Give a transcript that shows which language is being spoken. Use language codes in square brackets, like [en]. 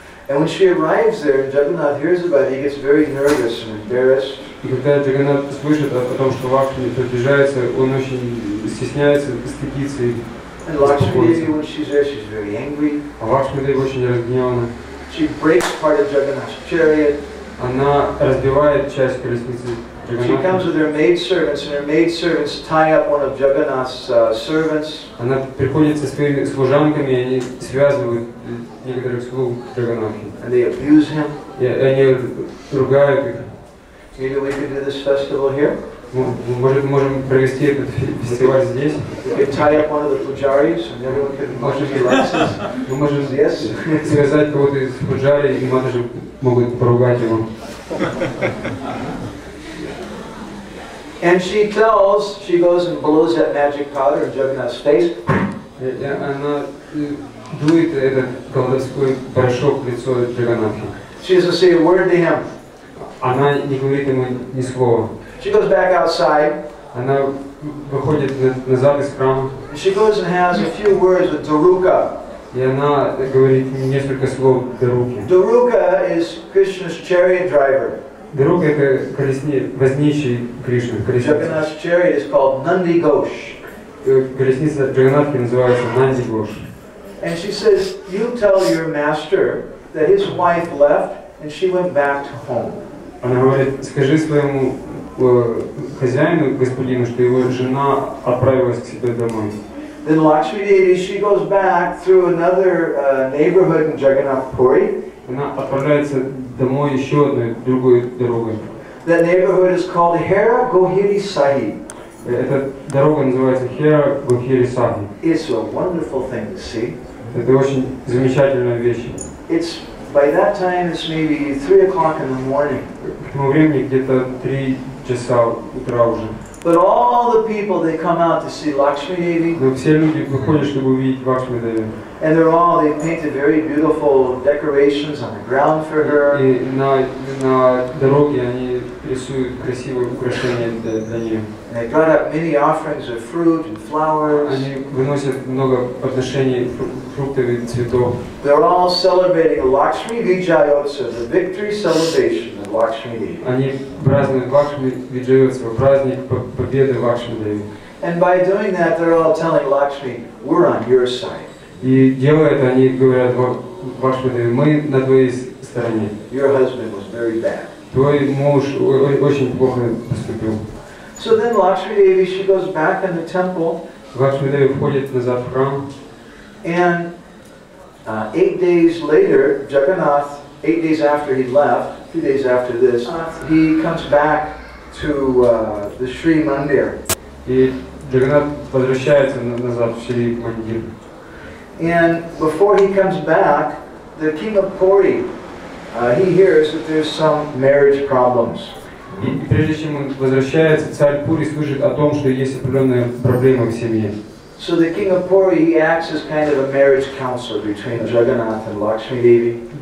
[en] And when she arrives there, and Jagannath hears about it, he gets very nervous and embarrassed. [ru] И когда Джаганнат слышит о том, что Лакшми приближается, он очень стесняется, стыдится. [en] And Lakshmi Devi, when she's there, she's very angry. [ru] А Лакшми Деви очень разгневана. [en] She breaks part of Jagannath's chariot. [ru] Она разбивает часть колесницы [en] She comes [ru] Джаганнатха. [en] with her maidservants, and her maidservants tie up one of Jagannath's servants. [ru] Она приходит со своими служанками, и они связывают некоторых слуг Джаганнатхи. [en] And they abuse him. [ru] И они ругают их. [en] Maybe we could do this festival here. [ru] Может, можем провести этот фестиваль здесь? [en] We could tie up one of the pujaris, and everyone could relax. [ru] Мы можем [en] Yes. [ru] связать кого-то из пуджари, и матажи могут поругать его. [en] And she goes and blows that magic powder in Jagannath's face. [ru] И она дует этот колдовской порошок в лицо Джаганнатхи. [en] She doesn't say a word to him. [ru] Она не говорит ему ни слова. [en] She goes back outside. [ru] Она выходит назад из храма. [en] And she goes and has a few words with Daruka. [ru] И она говорит несколько слов Даруки. [en] Daruka is Krishna's chariot driver. [ru] Дарука — это возничий Кришны. [en] Jagannath's chariot is called Nandi Ghosh. [ru] Колесница Джаганнатхи называется Нанди Гош. [en] And she says, you tell your master that his wife left and she went back to home. [ru] Она говорит, скажи своему хозяину, господину, что его жена отправилась к себе домой. [en] Then Lakshmi Devi, she goes back through another neighborhood in Jagannath Puri. [ru] Она отправляется домой еще одной, другой дорогой. [en] That neighborhood is called Hare Krishna. [ru] Эта дорога называется Hare Krishna. [en] It's a wonderful thing to see. [ru] Это очень замечательная вещь. [en] It's by that time it's maybe 3 o'clock in the morning. [ru] К тому времени где-то 3 часа утра уже. [en] But all the people, they come out to see Lakshmi Devi. [ru] Но все люди выходят, чтобы увидеть Лакшми Деви. [en] And they painted very beautiful decorations on the ground for her. [ru] И на дороге они рисуют красивые украшения для нее. [en] And they brought up many offerings of fruit and flowers. [ru] Они выносят много подношений фруктов и цветов. [en] They're all celebrating Lakshmi Vijayotsav, the victory celebration of Lakshmi Devi. [ru] Они празднуют Лакшми Виджайотсава, праздник победы Лакшми Деви. [en] And by doing that, they're all telling Lakshmi, we're on your side. [ru] И делая это, они говорят Лакшми Деви, мы на твоей стороне. [en] Your husband was very bad. [ru] Твой муж очень плохо поступил. [en] So then Lakshmi Devi, she goes back in the temple. [ru] Лакшми Деви входит назад в храм. [en] And 8 days later, Jagannath, 8 days after he left, 2 days after this, he comes back to the Sri Mandir. [ru] И Джаганнат возвращается назад в Шри Мандир. [en] And before he comes back, the king of Puri, he hears that there's some marriage problems. [ru] И прежде чем он возвращается, царь Пури слышит о том, что есть определенные проблемы в семье. [en] So the king of Puri, he acts as kind of a marriage counselor between Jagannath and Lakshmi Devi.